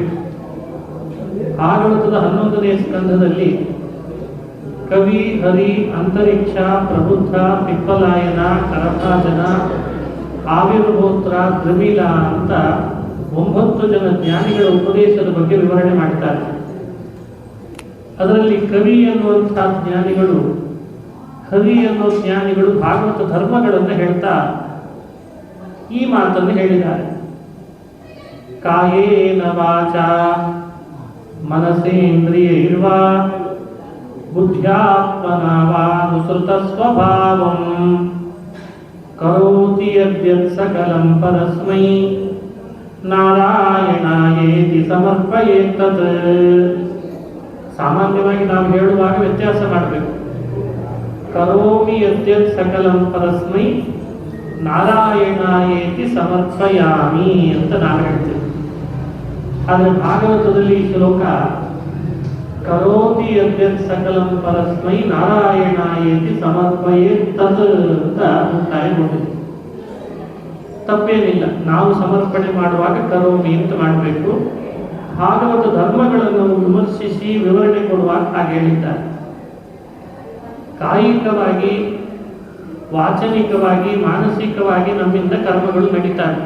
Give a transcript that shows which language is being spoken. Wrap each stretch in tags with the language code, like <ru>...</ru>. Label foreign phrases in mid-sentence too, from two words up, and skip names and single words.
<kn>ಭಾಗವತದ 11ನೇ ಸ್ಕಂಧದಲ್ಲಿ ಕವಿ, ಹರಿ, ಅಂತರಿಕ್ಷ, ಪ್ರಬುದ್ಧ, ಪಿಪ್ಪಲಾಯನ, ಕರಭಾಜನ, ಆವಿರ್ಭೋತ್ರ, ದ್ರಮಿಲ ಅಂತ 9 ಜನ ಜ್ಞಾನಿಗಳ ಉಪದೇಶದ ಬಗ್ಗೆ ವಿವರಣೆ ಮಾಡ್ತಾರೆ. ಅದರಲ್ಲಿ ಕವಿ ಎನ್ನುವಂತಹ ಜ್ಞಾನಿಗಳು, ಹರಿ ಎನ್ನುವ ಜ್ಞಾನಿಗಳು ಭಾಗವತ ಧರ್ಮಗಳನ್ನು ಹೇಳ್ತಾ ಈ ಮಾತನ್ನು ಹೇಳಿದ್ದಾರೆ.</kn> <sa>ಕಾಯೇನ ವಾಚಾ ಮನಸೇಂದ್ರಿಯೈರ್ವಾ ಬುದ್ಧ್ಯಾತ್ಮನಾ ವಾ ನುಸೃತ ಸ್ವಭಾವಂ ಕರೋತಿ ಯದ್ಯತ್ ಸಕಲಂ ಪರಸ್ಮೈ ನಾರಾಯಣಾಯೇತಿ ಸಮರ್ಪಯೇತತ್.</sa> <kn>ಸಾಮಾನ್ಯವಾಗಿ ನಾವು ಹೇಳುವಾಗ ವ್ಯತ್ಯಾಸ ಮಾಡಬೇಕು.</kn> <sa>ಕರೋಮಿ ಯದ್ಯತ್ ಸಕಲಂ ಪರಸ್ಮೈ ನಾರಾಯಣಾಯೇತಿ ಸಮರ್ಪಯಾಮಿ</sa> <kn>ಅಂತ ನಾವು ಹೇಳ್ತೇವೆ. ಆದರೆ ಭಾಗವತದಲ್ಲಿ ಈ ಶ್ಲೋಕ</kn> <sa>ಕರೋತಿ ಯದ್ಯತ್ ಸಕಲಂ ಪರಸ್ಮೈ ನಾರಾಯಣಾಯೇತಿ ಸಮರ್ಪಯೇತತ್</sa> <kn>ಅಂತ ಮುಕ್ತಾಯಗೊಂಡಿದೆ. ತಪ್ಪೇನಿಲ್ಲ, ನಾವು ಸಮರ್ಪಣೆ ಮಾಡುವಾಗ ಕರೋಮಿ ಅಂತ ಮಾಡಬೇಕು. ಭಾಗವತ ಧರ್ಮಗಳನ್ನು ವಿಮರ್ಶಿಸಿ ವಿವರಣೆ ಕೊಡುವಾಗ ಹಾಗೆ ಹೇಳಿದ್ದಾರೆ. ಕಾಯಿಕವಾಗಿ, ವಾಚನಿಕವಾಗಿ, ಮಾನಸಿಕವಾಗಿ ನಮ್ಮಿಂದ ಕರ್ಮಗಳು ನಡೀತಾರೆ.</kn>